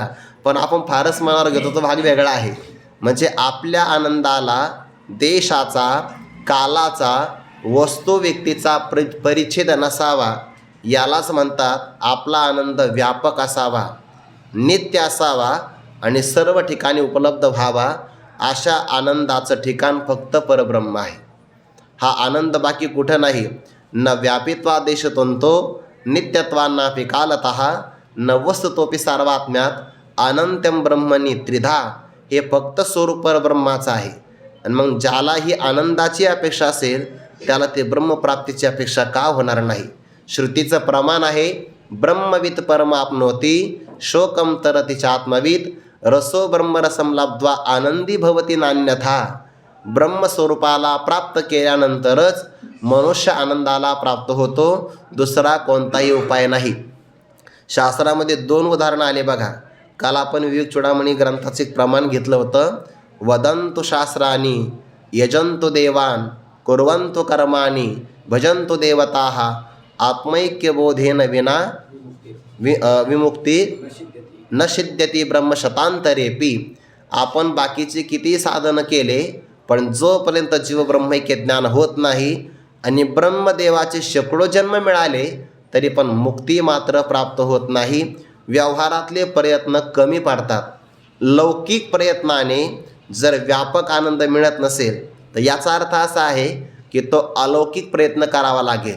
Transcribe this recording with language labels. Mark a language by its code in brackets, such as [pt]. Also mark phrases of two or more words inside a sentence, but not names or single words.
[mr] पण आपण फारच मनावर घेतो, तो भाग वेगळा आहे. म्हणजे आपल्या आनंदाला देशाचा, कालाचा, वस्तू व्यक्तीचा परिच्छेद नसावा. यालाच म्हणतात आपला आनंद व्यापक असावा, नित्य असावा आणि सर्व ठिकाणी उपलब्ध व्हावा. अशा आनंदाचं ठिकाण फक्त परब्रह्म आहे. हा आनंद बाकी कुठं नाही. [sa] न व्यापित्वादेश तंतो नित्यत्वानापि कालतः न वस्तुतोपि सर्वात्म्यात अनंत्यम ब्रह्मणी त्रिधा. [mr] हे फक्त स्वरूप परब्रह्माचं आहे. आणि मग ज्याला ही आनंदाची अपेक्षा असेल त्याला ते ब्रह्मप्राप्तीची अपेक्षा का होणार नाही. श्रुतीचं प्रमाण आहे [sa] ब्रह्मवित परम आपनोती शोकम तरति चात्मवित रसो ब्रह्मरसम लब्ध्वा आनंदी भवती नान्यथा. [mr] ब्रह्मस्वरूपाला प्राप्त केल्यानंतरच मनुष्य आनंदाला प्राप्त होतो, दुसरा कोणताही उपाय नाही. शास्त्रामध्ये 2 उदाहरणं आले बघा. काल आपण विवेक चूडामणी ग्रंथाचे प्रमाण घेतलं होतं. [sa] वदंतु शास्त्राणी यजंतु देवान कुर्वंतु कर्माणी भजंतु देवताः आत्मैक्यबोधेन विना विमुक्ती न सिद्ध्यति ब्रह्मशतांतरेपी. [mr] आपण बाकीचे किती साधन केले पण जोपर्यंत जीव ब्रह्मैक्य ज्ञान होत नाही आणि ब्रह्मदेवाचे शेकडो जन्म मिळाले तरी पण मुक्ती मात्र प्राप्त होत नाही. व्यवहारातले प्रयत्न कमी पडतात. लौकिक प्रयत्नाने जर व्यापक आनंद मिळत नसेल तर याचा अर्थ असा आहे की तो अलौकिक प्रयत्न करावा लागेल.